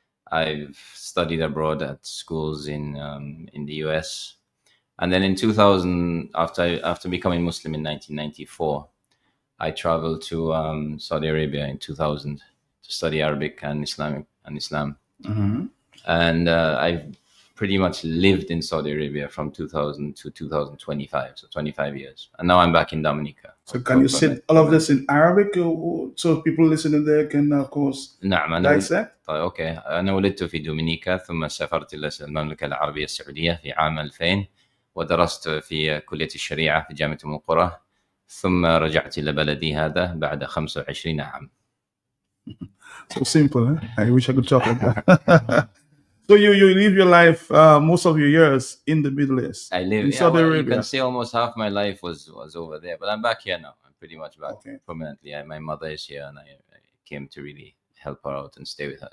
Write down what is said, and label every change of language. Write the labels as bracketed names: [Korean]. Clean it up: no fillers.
[English] I've studied abroad at schools in the US, and then in 2000, after becoming Muslim in 1994, I traveled to Saudi Arabia in 2000 to study Arabic and Islam. Mm-hmm. And I've pretty much lived in Saudi Arabia from 2000 to 2025, so 25 years. And now I'm back in Dominica. So can you say all of this in Arabic so people listening there can, of course, [Arabic] نعم [English] dissect? [Arabic] طيب أوكي. أنا ولدت في دومينيكا ثم سافرت إلى المملكة العربية السعودية في عام 2000 ودرست في كلية الشريعة في جامعة أم القرى ثم رجعت إلى بلدي هذا بعد 25 عام. [English] So simple, huh? I wish I could talk like that. So you live your life, most of your years in the Middle East. I live in Saudi Arabia. You can say almost half my life was over there, but I'm back here now. I'm pretty much back permanently. My mother is here, and I came to really help her out and stay with her.